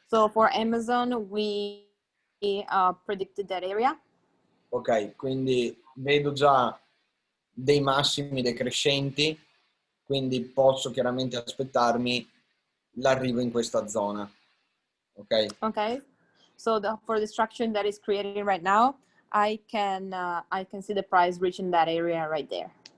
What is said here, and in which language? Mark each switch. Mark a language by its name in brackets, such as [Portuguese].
[English] So for Amazon, we predicted that area. [Italian] Ok, quindi vedo già dei massimi decrescenti, quindi posso chiaramente aspettarmi l'arrivo in questa zona, ok? [English] Okay. So for the structure that is creating right now, I can see the price reaching that area right there.